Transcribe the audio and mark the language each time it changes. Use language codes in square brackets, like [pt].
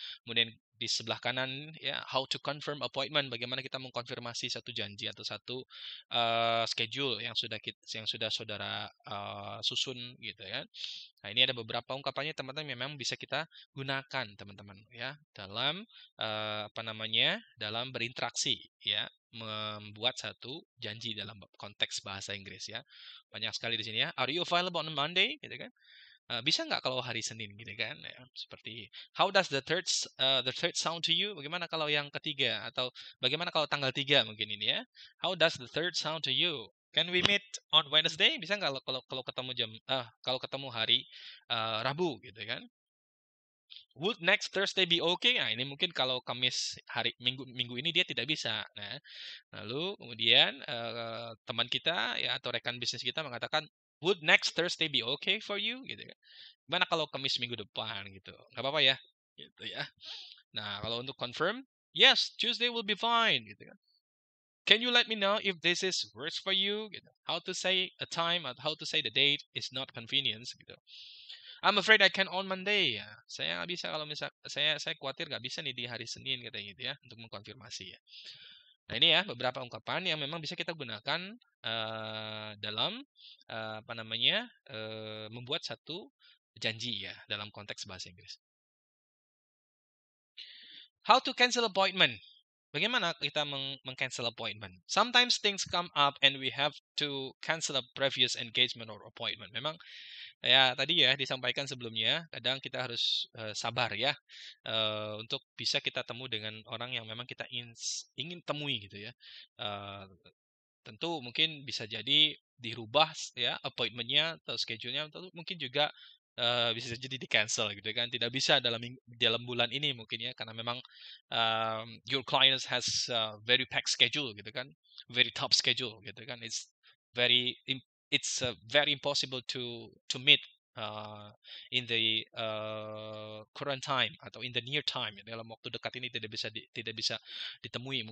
[id] Kemudian di sebelah kanan ya [en] how to confirm appointment, [id] bagaimana kita mengkonfirmasi satu janji atau satu schedule yang sudah saudara susun gitu ya. Nah, ini ada beberapa ungkapannya teman-teman memang bisa kita gunakan teman-teman ya dalam apa namanya dalam berinteraksi ya, membuat satu janji dalam konteks bahasa Inggris ya. Banyak sekali di sini ya. [en] Are you available on Monday? [id] Gitu kan. Bisa nggak kalau hari Senin gitu kan? Ya, seperti [en] how does the third sound to you? [id] Bagaimana kalau yang ketiga atau bagaimana kalau tanggal 3 mungkin ini ya? [en] How does the third sound to you? Can we meet on Wednesday? [id] Bisa nggak kalau ketemu kalau ketemu hari Rabu gitu kan? [en] Would next Thursday be okay? [id] Nah, ini mungkin kalau Kamis hari minggu ini dia tidak bisa. Nah, lalu kemudian teman kita ya atau rekan bisnis kita mengatakan, [en] would next Thursday be okay for you? [id] Gitu kan. Gimana kalau Kamis minggu depan gitu? Gak apa-apa ya, gitu ya. Nah, kalau untuk [en] confirm, yes, Tuesday will be fine, gitu kan. Can you let me know if this is works for you? [id] Gitu. [en] How to say a time atau how to say the date is not convenience gitu. I'm afraid I can on Monday ya. [id] Saya nggak bisa kalau misal saya khawatir nggak bisa nih di hari Senin katanya gitu ya untuk mengkonfirmasi ya. Nah, ini ya beberapa ungkapan yang memang bisa kita gunakan dalam apa namanya membuat satu janji ya dalam konteks bahasa Inggris. [en] How to cancel appointment? [id] Bagaimana kita meng-cancel appointment? [en] Sometimes things come up and we have to cancel a previous engagement or appointment. [id] Memang ya tadi ya disampaikan sebelumnya, kadang kita harus sabar ya untuk bisa kita temu dengan orang yang memang kita ingin temui gitu ya. tentu mungkin bisa jadi dirubah ya appointment-nya atau schedule-nya, atau mungkin juga bisa jadi di cancel gitu kan, tidak bisa dalam bulan ini mungkin ya, karena memang [en] your client has very packed schedule [id] gitu kan, [en] very top schedule [id] gitu kan, [en] very very impossible to meet in the current time [id] atau [en] in the near time, [id] dalam waktu dekat ini tidak bisa ditemui.